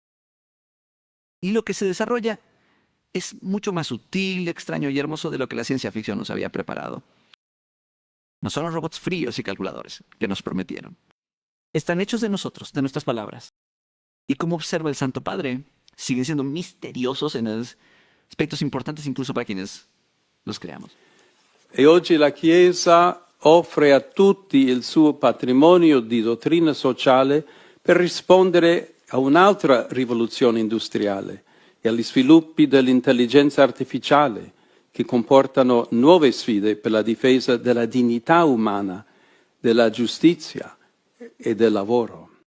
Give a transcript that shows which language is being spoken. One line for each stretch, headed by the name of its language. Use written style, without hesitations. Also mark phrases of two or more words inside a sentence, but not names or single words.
Spanish: Y lo que se desarrolla es mucho más sutil, extraño y hermoso de lo que la ciencia ficción nos había preparado. No son los robots fríos y calculadores que nos prometieron. Están hechos de nosotros, de nuestras palabras. Y como observa el Santo Padre, siguen siendo misteriosos en aspectos importantes incluso para quienes los creamos.
Italian: E oggi la Chiesa offre a tutti il suo patrimonio di dottrina sociale per rispondere a un'altra rivoluzione industriale e agli sviluppi dell'intelligenza artificiale che comportano nuove sfide per la difesa della dignità umana, della giustizia e del lavoro.